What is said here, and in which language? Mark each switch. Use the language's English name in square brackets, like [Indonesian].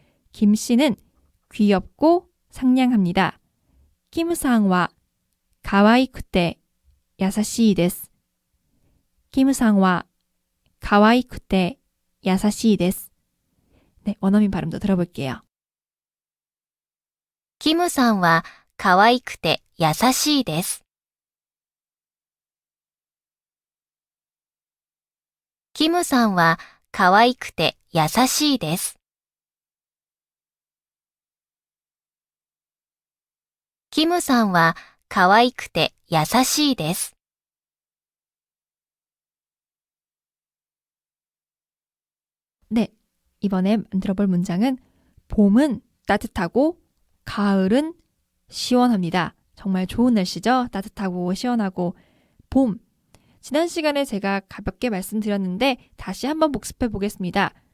[Korean] 김 씨는 귀엽고 상냥합니다. [Japanese] 김さんは 가와이쿠테 야사시 데스. 김さんは 가와이쿠테 야사시이 데스. [Korean] 네, 원어민 발음도 들어볼게요. [Japanese] キムさんは可愛くて優しいです。キムさんは可愛くて優しいです。キムさんは可愛くて優しいです。 [Korean] 네, 이번에 만들어볼 문장은 봄은 따뜻하고 가을은 시원합니다. 정말 좋은 날씨죠? 따뜻하고 시원하고 봄. 지난 시간에 제가 가볍게 말씀드렸는데 다시 한번 복습해 보겠습니다.